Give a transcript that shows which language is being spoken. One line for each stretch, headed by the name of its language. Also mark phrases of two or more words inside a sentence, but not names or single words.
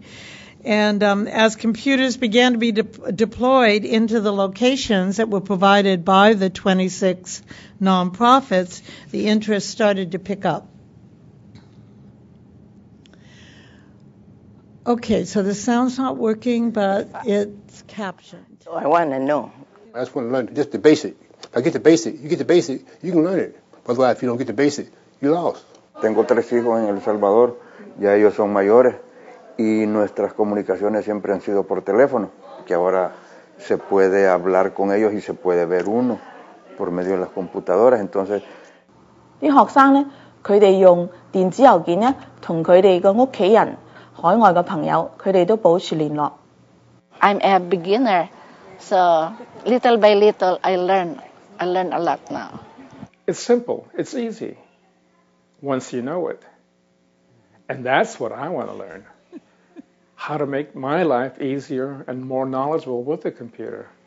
English: And as computers began to be deployed into the locations that were provided by the 26 nonprofits, the interest started to pick up. Okay, so the sound's not working, but it's captioned. So I want to know. I just want to learn just the basic. If I get the basic, you get the basic, you can learn it. Otherwise, if you don't get the basic, you're lost.
Spanish: Tengo 3 hijos en El Salvador, ya ellos son mayores y nuestras comunicaciones siempre han sido por teléfono, que ahora se puede hablar con ellos y se puede ver uno por medio de las computadoras. Entonces,
Cantonese: 啲學生呢，佢哋用電子郵件呢，同佢哋嘅屋企人、海外嘅朋友，佢哋都保持聯絡。
English: I'm a beginner, so little by little I learn a lot now. It's simple. It's easy once you know it. And that's what I want to learn. How to make my life easier and more knowledgeable with the computer.